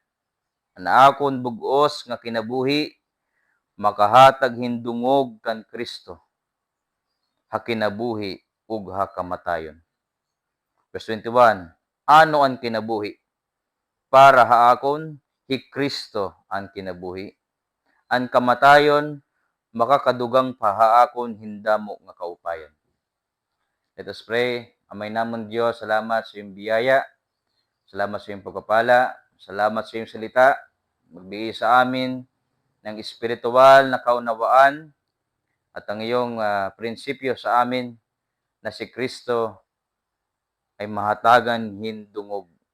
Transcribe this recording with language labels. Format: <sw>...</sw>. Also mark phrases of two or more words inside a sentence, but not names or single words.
<war>Ang akon bugos nga kinabuhi, makahatag hindungog kan Kristo, hakinabuhi ug hakamatayon. Verse 21, ano ang kinabuhi? Para haakon, hi Kristo ang kinabuhi. Ang kamatayon, makakadugang pahaakon hindamo nga kaupayan.</war> <en>Let us pray.</en> <war>Amay namon Diyos,</war> <tl>salamat sa iyong biyaya, salamat sa iyong pagpapala, salamat sa iyong salita, magbigay sa amin ng espiritual na kaunawaan at ang iyong prinsipyo sa amin na si Kristo ay</tl> <war>mahatagan hindungog.</war>